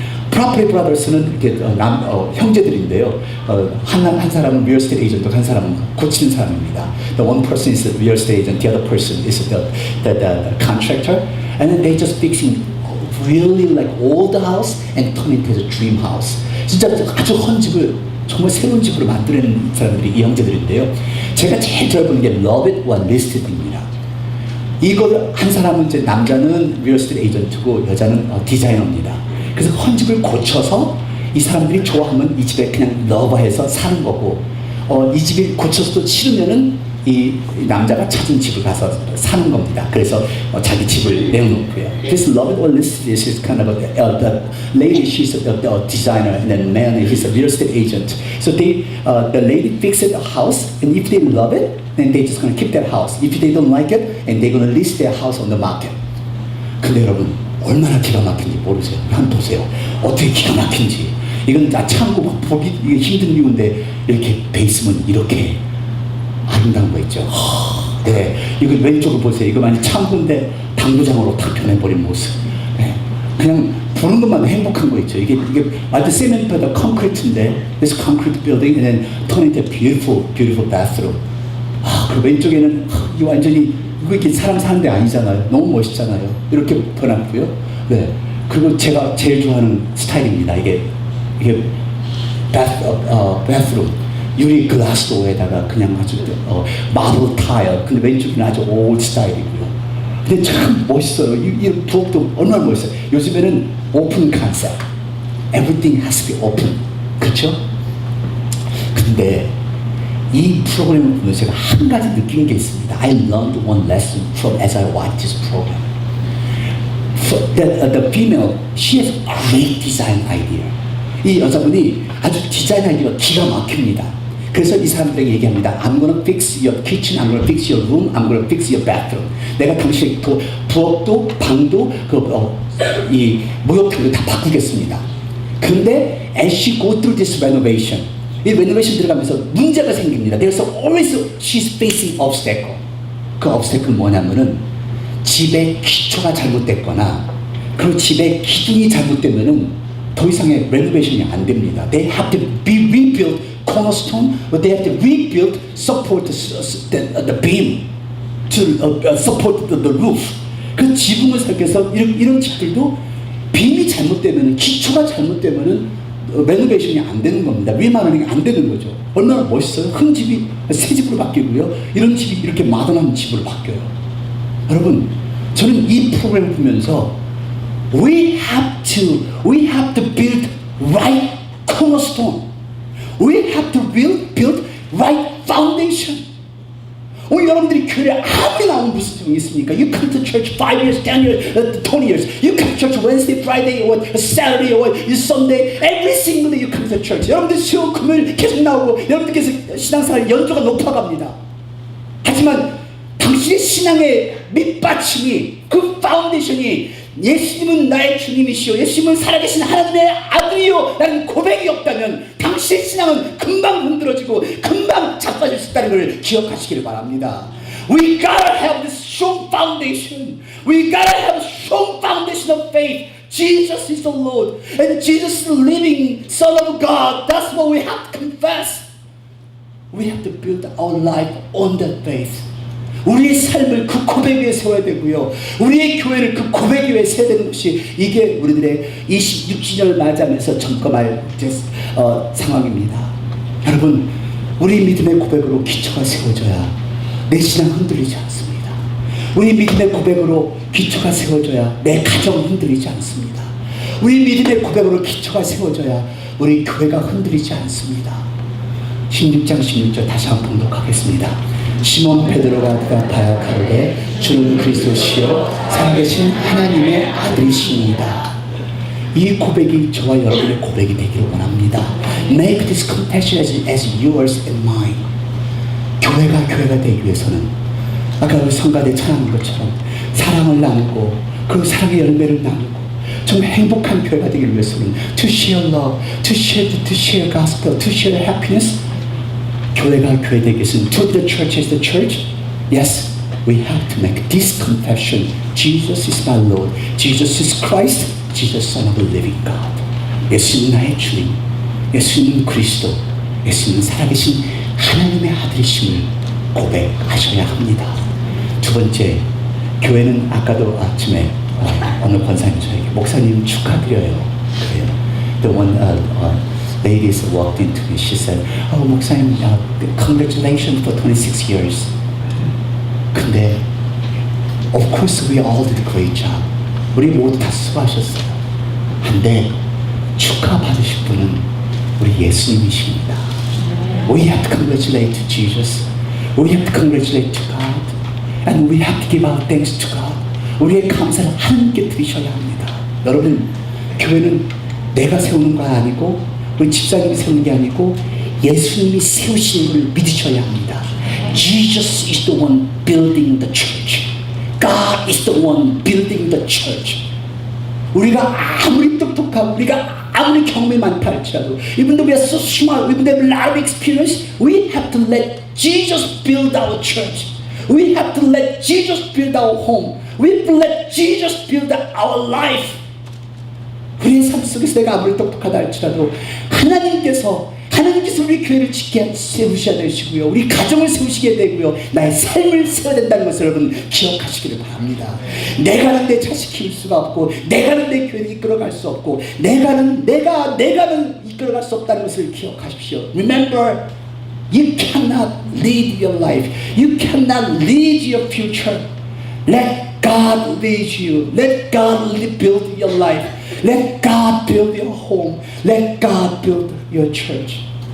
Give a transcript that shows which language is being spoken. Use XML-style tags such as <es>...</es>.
<ko>Property Brothers는 이렇게 형제들인데요. 한 사람은 real estate agent, 한 사람은 고치는 사람입니다.</ko> <en>The one person is the real estate agent, the other person is the contractor, and then they just fixing really like old house and turn it into a dream house.</en> <ko>진짜 아주 헌집을 정말 새로운 집으로 만드는 사람들이 이 형제들인데요. 제가 제일 들어보는 게 Love It or List It입니다. 이거 한 사람은 이제 남자는 real estate agent고 여자는 디자이너입니다. 그래서 헌집을 고쳐서 이 사람들이 좋아하면 이 집에 그냥 러버해서 사는 거고 이 집이 고쳐서도 싫으면은 이 남자가 찾은 집을 가서 사는 겁니다. 그래서 자기 집을 내어놓고요.</ko> <en>This love it or list it is kind of the lady, she's a designer, and then man, he's a real estate agent. So the lady fixes a house, and if they love it, then they just gonna keep that house. If they don't like it, and they're gonna list their house on the market.</en> <ko>근데 여러분 얼마나 기가 막힌지 모르세요. 한번 보세요. 어떻게 기가 막힌지. 이건 참고 보기 힘든 이유인데 이렇게 돼 있으면 이렇게 아름다운 거 있죠. 네, 이거 왼쪽을 보세요. 이거 많이 창고인데 당구장으로 탁 변해버린 모습. 네, 그냥 보는 것만 행복한 거 있죠. 이게 완전 세멘트보다 콘크리트인데,</ko> <en>this concrete building and then turn into beautiful bathroom.</en> <ko>그리고 왼쪽에는 이 완전히 이거 이렇게 사람 사는 데 아니잖아요. 너무 멋있잖아요. 이렇게 변했고요. 네, 그리고 제가 제일 좋아하는 스타일입니다. 이게 bathroom. 유리 글라스 도어에다가 그냥 아주 마블 타일. 근데 왼쪽은 아주 올드 스타일이고요. 근데 참 멋있어요. 이 부엌도 얼마나 멋있어요. 요즘에는 오픈 컨셉.</ko> <en>Everything has to be open.</en> <ko>그렇죠? 근데 이 프로그램을 보면서 제가 한 가지 느낀 게 있습니다.</ko> <en>I learned one lesson from as I watched this program. The female, she has great design idea.</en> <ko>이 여자분이 아주 디자인 아이디어가 기가 막힙니다. 그래서 이 사람들에게 얘기합니다.</ko> <en>I'm gonna fix your kitchen, I'm gonna fix your room, I'm gonna fix your bathroom.</en> <ko>내가 당신의 부엌도 방도 이 목욕탕도 다 바꾸겠습니다. 근데</ko> <en>as she go through this renovation,</en> <ko>이</ko> <en>renovation</en> <ko>들어가면서 문제가 생깁니다.</ko> <en>There's always she's facing obstacle.</en> <ko>그 obstacle 뭐냐면은 집의 기초가 잘못됐거나 그리고 집의 기둥이 잘못되면은 더 이상의 renovation이 안 됩니다.</ko> <en>They have to be rebuilt cornerstone, but they have to rebuild support the beam to support the roof.</en> <ko>그 지붕을 살펴서 이런 집들도 빔이 잘못되면 기초가 잘못되면은 레노베이션이 안 되는 겁니다. 리마르닝이 안 되는 거죠. 얼마나 멋있어요. 큰 집이 새 집으로 바뀌고요. 이런 집이 이렇게 마더한 집으로 바뀌어요. 여러분, 저는 이 프로그램을 보면서</ko> <en>we have to build right cornerstone. We have to build right foundation.</en> <ko>오늘 여러분들이 교회에 아무리 나오면 무슨 소용이 있습니까?</ko> <en>You come to church 5 years, 10 years, 20 years. You come to church Wednesday, Friday, or Saturday, or Sunday. Every single day you come to church.</en> <ko>여러분들 수요, 금요일 계속 나오고 여러분들께서 신앙생활 연조가 높아갑니다. 하지만 당신의 신앙의 밑받침이 그 파운데이션이 예수님은 나의 주님이시오, 예수님은 살아계신 하나님의 아들이요 라는 고백이 없다면 당신의 신앙은 금방 흔들어지고 금방 자빠질 수 있다는 걸 기억하시기를 바랍니다.</ko> <en>We gotta have this strong foundation. We gotta have a strong foundation of faith. Jesus is the Lord, and Jesus is the living Son of God. That's what we have to confess. We have to build our life on that faith.</en> <ko>우리의 삶을 그 고백 위에 세워야 되고요. 우리의 교회를 그 고백 위에 세워야 되는 것이 이게 우리들의 26주년을 맞이하면서 점검할 상황입니다. 여러분, 우리 믿음의 고백으로 기초가 세워져야 내 신앙 흔들리지 않습니다. 우리 믿음의 고백으로 기초가 세워져야 내 가정 흔들리지 않습니다. 우리 믿음의 고백으로 기초가 세워져야 우리 교회가 흔들리지 않습니다. 16장 16절 다시 한번 봉독하겠습니다. 시몬 베드로가 대답하여 가로되 주는 그리스도시요 살아계신 하나님의 아들이시니이다. 이 고백이 저와 여러분의 고백이 되기를 원합니다.</ko> <en>Make this confession as yours and mine.</en> <ko>교회가 되기 위해서는 아까 우리 성가대 찬양한 것처럼 사랑을 나누고 그 사랑의 열매를 나누고 정말 행복한 교회가 되기 위해서는</ko> <en>to share love, to share gospel, to share happiness.</en> <ko>교회가 되기 위해서는</ko> <en>to be the church as the church. Yes, we have to make this confession. Jesus is my Lord. Jesus is Christ. Jesus, Son of the living God.</en> <ko>예수님 나의 주님. 예수님 그리스도. 예수님 살아계신 하나님의 아들이심을 고백하셔야 합니다. 두 번째, 교회는 아까도 아침에 어느 권사님 저에게 목사님 축하드려요. 그래요.</ko> <en>The one ladies walked into me. She said, "Oh, 목사님, congratulations for 26 years."</en> <ko>근데</ko> <en>of course we all did a great job.</en> <ko>우리 모두 다 수고하셨어요. 근데 축하받으실 분은 우리 예수님이십니다.</ko> <en>We have to congratulate to Jesus. We have to congratulate to God. And we have to give our thanks to God.</en> <ko>우리의 감사를 하나님께 드리셔야 합니다. 여러분, 교회는 내가 세우는 거 아니고 우리 집사님이 세우는 게 아니고 예수님이 세우시는 걸 믿으셔야 합니다.</ko> <en>Jesus is the one building the church. God is the one building the church.</en> <ko>우리가 아무리 똑똑하고 우리가 아무리 경험이 많다 할지라도</ko> <en>even though we are so smart, even though we have a lot of experience, we have to let Jesus build our church. We have to let Jesus build our home. We have to let Jesus build our life.</en> <ko>우리의 삶 속에서 내가 아무리 똑똑하다 할지라도 하나님께서 우리 교회를 짓게 세우셔야 되시고요. 우리 가정을 세우시게 되고요. 나의 삶을 세워야 된다는 것을 여러분 기억하시기를 바랍니다. 내가는 내 자식 키울 수가 없고 내가는 내 교회를 이끌어갈 수 없고 내가는 이끌어갈 수 없다는 것을 기억하십시오.</ko> <en>Remember, you cannot lead your life. You cannot lead your future. Let God lead you. Let God build your life. Let God build your home. Let God build your church.</en>